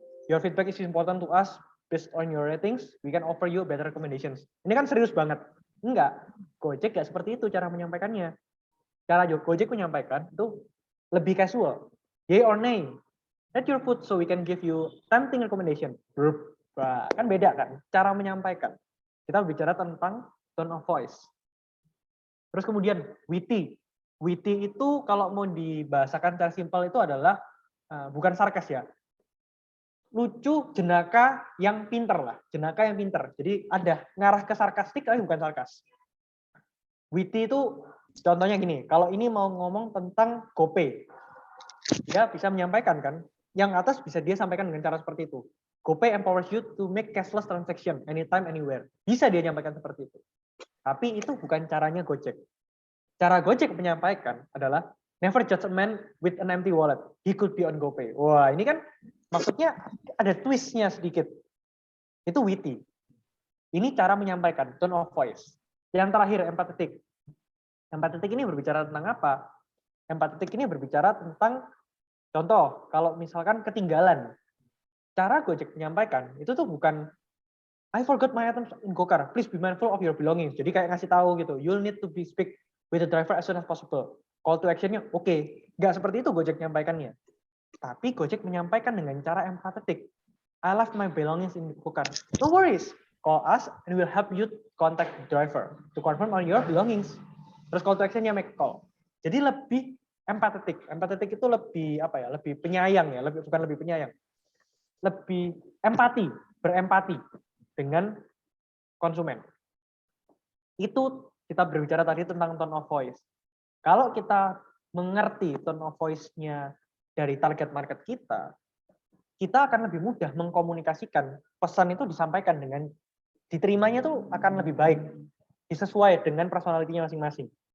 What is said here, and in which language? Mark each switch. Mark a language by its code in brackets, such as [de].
[en] Your feedback is important to us. Based on your ratings, we can offer you better recommendations. [id] Ini kan serius banget. Enggak. Gojek enggak seperti itu cara menyampaikannya. Cara Gojek menyampaikan itu lebih casual. [en] Yay or nay? Rate your food so we can give you tempting recommendation. [id] Bah, kan beda kan cara menyampaikan. Kita bicara tentang tone of voice. Terus kemudian witty. Witty itu kalau mau dibahasakan secara simpel itu adalah bukan sarkas ya. Lucu, jenaka yang pinter lah. Jenaka yang pinter. Jadi ada ngarah ke sarkastik tapi bukan sarkas. Witty itu contohnya gini, kalau ini mau ngomong tentang GoPay, dia bisa menyampaikan kan, yang atas bisa dia sampaikan dengan cara seperti itu. [en] GoPay empowers you to make cashless transaction anytime, anywhere. [id] Bisa dia nyampaikan seperti itu. Tapi itu bukan caranya Gojek. Cara Gojek menyampaikan adalah [en] never judge a man with an empty wallet. He could be on GoPay. [id] Wah, ini kan maksudnya ada twistnya sedikit. Itu witty. Ini cara menyampaikan, tone of voice. Yang terakhir, empathetic. Empathetic ini berbicara tentang apa? Empathetic ini berbicara tentang, contoh, kalau misalkan ketinggalan. Cara Gojek menyampaikan, itu tuh bukan, [en] I forgot my items in GoCar, please be mindful of your belongings. [id] Jadi kayak ngasih tahu gitu, [en] you'll need to be speak with the driver as soon as possible. [id] Call to actionnya, oke. Nggak seperti itu Gojek menyampaikannya. Tapi Gojek menyampaikan dengan cara empathetic. [en] I left my belongings in GoCar. No worries, call us and we'll help you contact the driver to confirm all your belongings. [id] Terus call to actionnya [en] make call. [id] Jadi lebih empathetic. Empathetic itu lebih apa ya? Lebih penyayang ya, bukan lebih penyayang. Lebih empati, berempati dengan konsumen. Itu kita berbicara tadi tentang tone of voice. Kalau kita mengerti tone of voice-nya dari target market kita, kita akan lebih mudah mengkomunikasikan pesan itu disampaikan dengan diterimanya tuh akan lebih baik, disesuai dengan personalitinya masing-masing.